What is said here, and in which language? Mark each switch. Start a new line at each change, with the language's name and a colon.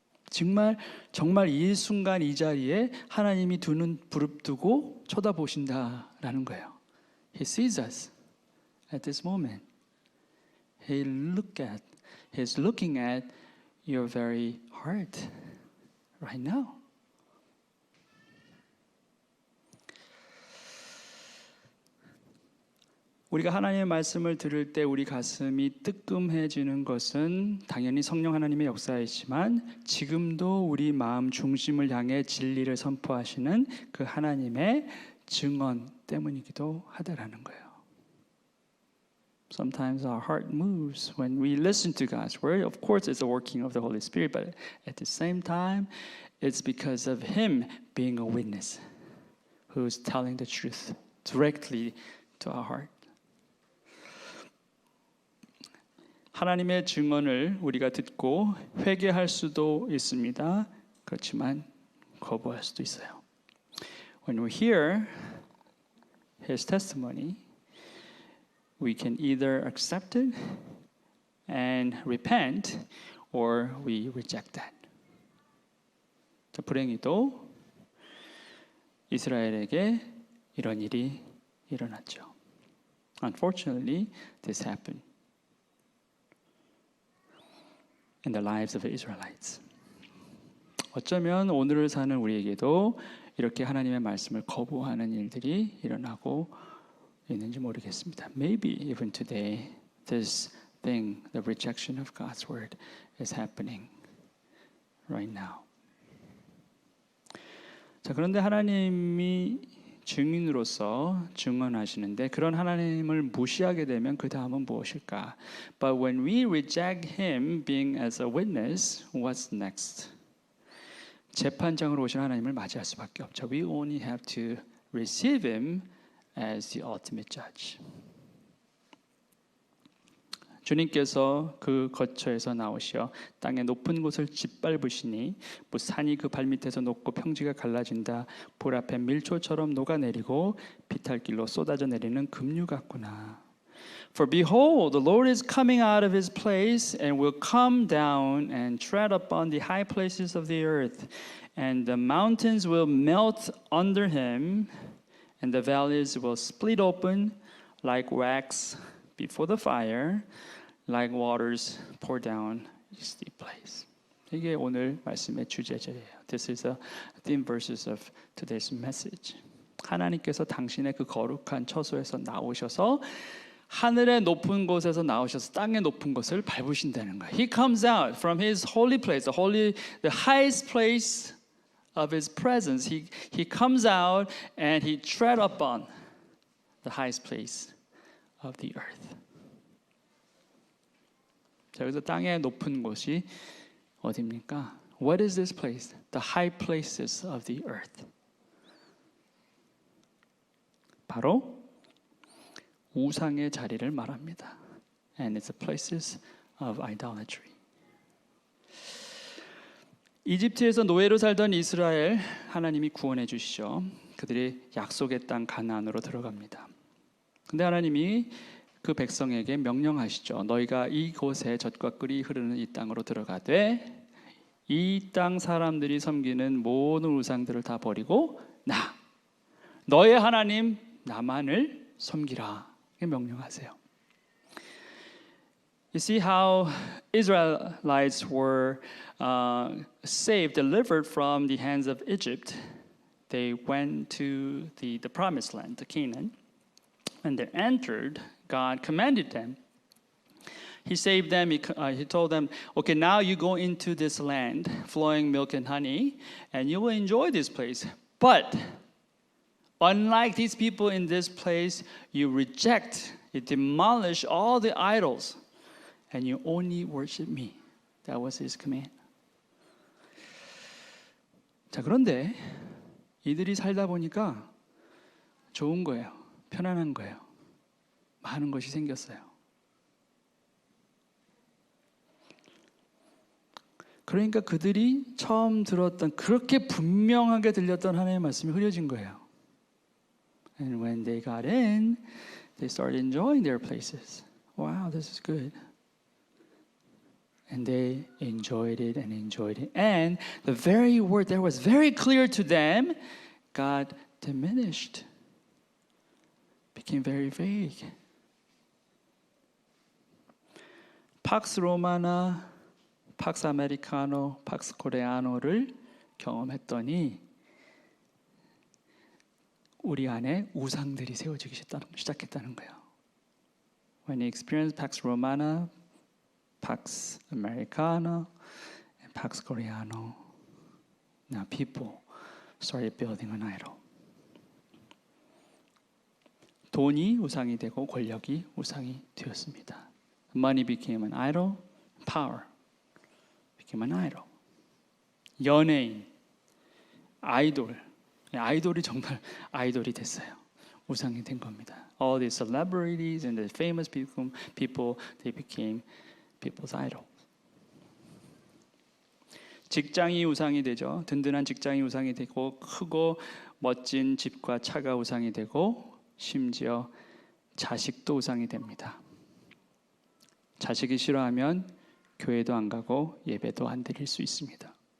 Korean: 정말 이 순간 이 자리에 하나님이 두 눈 부릅뜨고 쳐다보신다라는 거예요.
English: He sees us at this moment. He's looking at your very heart right now.
Korean: 우리가 하나님의 말씀을 들을 때 우리 가슴이 뜨끔해지는 것은 당연히 성령 하나님의 역사이지만 지금도 우리 마음 중심을 향해 진리를 선포하시는 그 하나님의 증언 때문이기도 하다라는 거예요.
English: Sometimes our heart moves when we listen to God's word. Of course, it's a working of the Holy Spirit, but at the same time, it's because of Him being a witness who's telling the truth directly to our heart.
Korean: 하나님의 증언을 우리가 듣고 회개할 수도 있습니다. 그렇지만 거부할 수도 있어요.
English: When we hear His testimony, we can either accept it and repent, or we reject that.
Korean: 자, 불행히도 이스라엘에게 이런 일이 일어났죠.
English: Unfortunately, this happened in the lives of the Israelites.
Korean: 어쩌면 오늘을 사는 우리에게도 이렇게 하나님의 말씀을 거부하는 일들이 일어나고 있는지 모르겠습니다.
English: Maybe even today, this thing, the rejection of God's word, is happening right now.
Korean: 자, 그런데 하나님이 증인으로서 증언하시는데 그런 하나님을 무시하게 되면 그 다음은 무엇일까?
English: But when we reject Him being as a witness, what's next?
Korean: 재판장으로 오신 하나님을 맞이할 수밖에 없죠.
English: We only have to receive Him as the ultimate judge.
Korean: 주님께서 그 거처에서 나오시어 땅의 높은 곳을 짓밟으시니 산이 그 발밑에서 녹고 평지가 갈라진다. 불 앞에 밀초처럼 녹아내리고 비탈길로 쏟아져 내리는 급류 같구나.
English: For behold, the Lord is coming out of His place and will come down and tread upon the high places of the earth, and the mountains will melt under Him, and the valleys will split open like wax before the fire, like waters pour down a steep place.
Korean: 이게 오늘 말씀의 주제예요.
English: This is the theme verses of today's message.
Korean: 하나님께서 당신의 그 거룩한 처소에서 나오셔서 하늘의 높은 곳에서 나오셔서 땅의 높은 곳을 밟으신다는 거예요.
English: He comes out from His holy place, the highest place of His presence. He comes out and He tread upon the highest place of the earth.
Korean: 자, 여기서 땅의 높은 곳이 어디입니까?
English: What is this place? The high places of the earth.
Korean: 바로 우상의 자리를 말합니다.
English: And it's the places of idolatry.
Korean: 이집트에서 노예로 살던 이스라엘 하나님이 구원해 주시죠. 그들이 약속의 땅 가나안으로 들어갑니다. 근데 하나님이 그 백성에게 명령하시죠. 너희가 이곳에 젖과 꿀이 흐르는 이 땅으로 들어가되 이 땅 사람들이 섬기는 모든 우상들을 다 버리고 너의 하나님 나만을 섬기라. 명령하세요.
English: You see how Israelites were saved, delivered from the hands of Egypt. They went to the promised land, to Canaan. When they entered, God commanded them. He saved them. He told them, okay, now you go into this land flowing milk and honey, and you will enjoy this place. But unlike these people in this place, you reject, you demolish all the idols, and you only worship me. That was His command.
Korean: 자, 그런데 이들이 살다 보니까 좋은 거예요. 편안한 거예요. 많은 것이 생겼어요. 그러니까 그들이 처음 들었던 그렇게 분명하게 들렸던 하나님의 말씀이 흐려진 거예요.
English: And when they got in, they started enjoying their places. Wow, this is good. And they enjoyed it and enjoyed it. And the very word that was very clear to them got diminished, became very vague.
Korean: 팍스 로마나, 팍스 아메리카노, 팍스 코레아노를 경험했더니 우리 안에 우상들이 세워지기 시작했다는 거예요.
English: when you experience Pax Romana, Pax Americana, and Pax Coreano, now people started building an idol.
Korean: 돈이 우상이 되고 권력이 우상이 되었습니다.
English: Money became an idol, power became an idol.
Korean: 연예인, 아이돌, 아이돌이 정말 아이돌이 됐어요. 우상이 된 겁니다.
English: All these celebrities and the famous people, they became people's idol.
Korean: 직장이 우상이 되죠. 든든한 직장이 우상이 되고 크고 멋진 집과 차가 우상이 되고 심지어 자식도 우상이 됩니다. 자식이 싫어하면 교회도 안 가고 예배도 안 드릴 수 있습니다.